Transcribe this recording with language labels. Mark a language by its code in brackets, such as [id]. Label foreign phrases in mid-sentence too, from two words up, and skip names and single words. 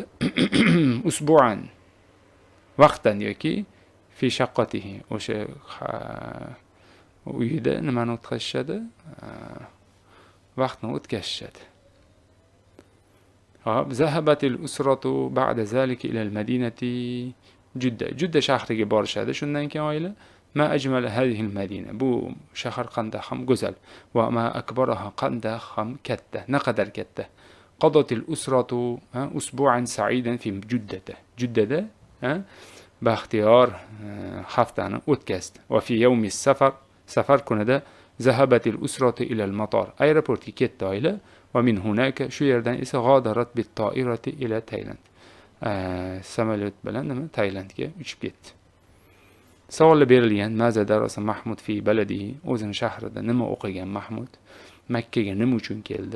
[uz] Usbu'an. Vaqtdan yoki [ar] في شقته. [uz] O'sha uyida nimani o'tkazishadi? Vaqtni o'tkazishadi. Hop, [ar] ذهبت الأسرة بعد ذلك إلى المدينة جدة [uz] shahriga borishadi. Shundan keyin oila [ar] ما أجمل هذه المدينة. [uz] Bu shahar qanday ham go'zal [ar] وما أكبرها [uz] qanday ham katta. Naqadar katta. [ar] قضت الأسرة أسبوعا سعيدا في جدة [uz] baxtiyor haftani o'tkazdi. [ar] وفي يوم السفر kunida ذهبت الأسرة إلى المطار. [uz] Aeroportga ketdi oila va [ar] من هناك, [uz] shu yerdan esa [ar] غادرت بالطائرة إلى تايلاند. [uz] Samolyot bilan Tailandga uchib ketdi. Savol berilgan: [ar] ماذا درس محمود في بلده? [uz] O'zining shahrida nima o'qigan Mahmud? Makkaga nima uchun keldi?